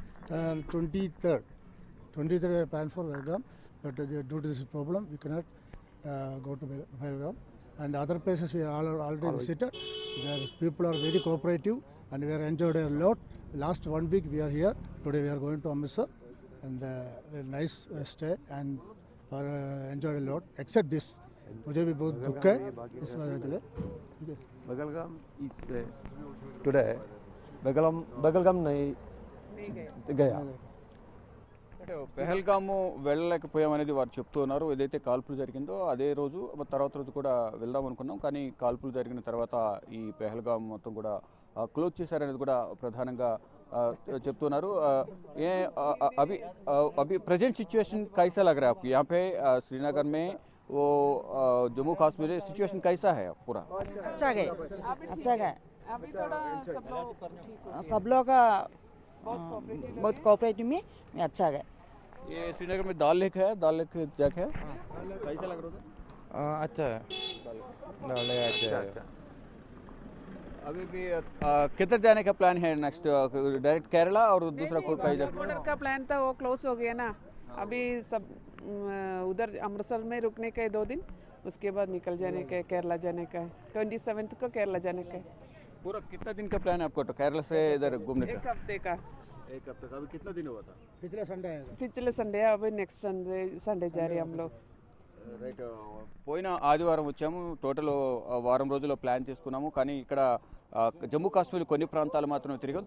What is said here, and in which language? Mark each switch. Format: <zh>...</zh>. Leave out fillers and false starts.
<en>23rd we are planned for Pahalgam, but due to this problem we cannot go to Pahalgam. And other places we are already visited. There people are very cooperative and we are enjoyed a lot. Last 1 week we are here. Today we are going to Amritsar, and very nice stay and enjoyed a lot. Except this,</en> <hi>मुझे भी बहुत दुख है इस वजह के लिए. ठीक है.</hi> <en>Pahalgam is today.</en> <hi>Pahalgam नहीं गया.</hi> <te>అంటే పెహల్గాము వెళ్ళలేకపోయామనేది వారు చెప్తూ ఉన్నారు. ఏదైతే కాల్పులు జరిగిందో అదే రోజు తర్వాత రోజు కూడా వెళ్దాం అనుకున్నాం, కానీ కాల్పులు జరిగిన తర్వాత ఈ పెహల్గాం మొత్తం కూడా క్లోజ్ చేశారనేది కూడా ప్రధానంగా చెప్తున్నారు.</te> <hi>ఏ అభి అభి प्रेजेंट सिचुएशन कैसा लग रहा है आपको यहाँ पे श्रीनगर में? वो जम्मू कश्मीर सिचुएशन कैसा है पूरा? अच्छा गए, अच्छा गए. अभी थोड़ा सब लोग ठीक हो सब लोग बहुत कोऑपरेटिव में अच्छा गए. ये श्रीनगर में दाल लेक है, दाल लेक जगह है, कैसा लग रहा था? अच्छा है. अच्छा. अभी भी किधर जाने का प्लान है नेक्स्ट? डायरेक्ट केरला और दूसरा कोई कहीं बॉर्डर का प्लान था वो क्लोज हो गया ना. अभी सब उधर अमृतसर में रुकने का है 2 दिन, उसके बाद निकल जाने का है, केरला जाने का है. 27 को केरला जाने का है. पूरा कितना दिन का प्लान है आपको तो केरला से इधर घूमने एक का? हफ्ते का. एक हफ्ते का. अभी कितना दिन हुआ था? पिछले संडे आएगा. पिछले संडे, अभी नेक्स्ट संडे जा रहे हैं हम लोग.</hi> <te>రైట్. పోయిన ఆదివారం వచ్చాము. టోటల్ వారం రోజుల్లో ప్లాన్ చేసుకున్నాము, కానీ ఇక్కడ జమ్మూ కాశ్మీర్ కొన్ని ప్రాంతాలు మాత్రమే తిరిగాం.</te>